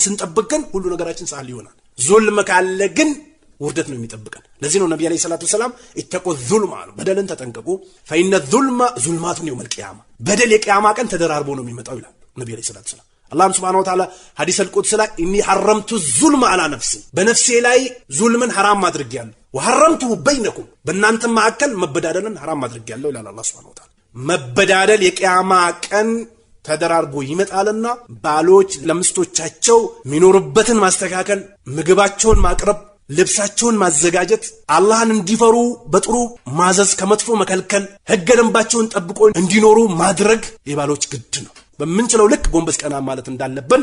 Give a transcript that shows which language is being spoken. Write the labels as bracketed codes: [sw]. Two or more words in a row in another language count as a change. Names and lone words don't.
[am] ስንጠብቅ ግን ሁሉ ነገራችን ሳል ይሆናል። ዙልም ካለ ግን ውርደት ነው የሚጠብቀን። ለዚህ ነው ነብዩ [ar] عليه الصلاة والسلام اتقوا الظلم [am] አሉ። በደልን ተጠንቀቁ [ar] فإن الظلم ظلمات يوم القيامة [am] በደል የቂያማ ቀን ተደራርቦ ነው የሚመጣው ይላል ነብዩ [ar] عليه الصلاة والسلام። [am] አላህ [ar] سبحانه وتعالى الحديث القدسي [am] ላይ [ar] إني حرمت الظلم على نفسي [am] በነፍሴ ላይ ዙልምን حرام አድርጌያለሁ [ar] وحرمته بينكم [am] በእናንተ መካከል መበዳደልን حرام አድርጌያለሁ ይላል አላህ [ar] سبحانه وتعالى። [am] መበዳደል የቂያማ ቀን ተደራርቦ ይመጣልና ባሎች ለምስቶቻቸው ሚኖርበትን ማስተካከል፣ ምግባቸውን ማቅረብ፣ ልብሳቸውን ማዘጋጀት፣ አላህን እንዲፈሩ በጥሩ ማዘዝ ከመጥፎ መከልከል፣ ህገ ደንባቸውን ጠብቆ እንዲኖሩ ማድረግ የባሎች ግድ ነው። በምንችለው ልክ ጎንበስ ቀና ማለት እንዳለብን